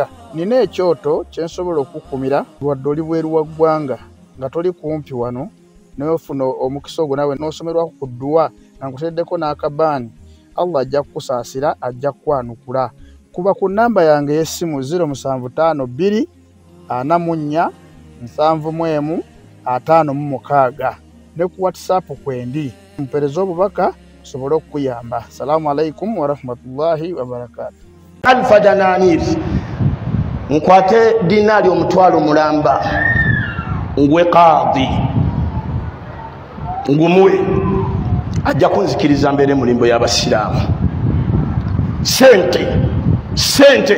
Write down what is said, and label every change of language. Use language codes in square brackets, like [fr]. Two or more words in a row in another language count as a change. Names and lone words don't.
[lg] Nina ekyoto kye nsobola okukumira wadde oli bweru wa ggwanga nga toli kumpi wano n'ofuna omukisa ogwo nawe n'osomerwako ku dduwa nga nkuteddeko n'akabaani, Allah ajja kukusaasira, ajja kukwanukula. Kuba ku nnamba yange y'essimu 075 2 44 751 ne ku WhatsApp kwendi mpereza obubaka sobolo okuyamba. [ar] السلام عليكم ورحمة الله وبركاته. [lg] 1,000 dananir, nkwate dinaali omutwalo mulamba ngwe qadhi ngumuwe ajja kunzikiriza mbere mulimbo y'abasiraamu sente.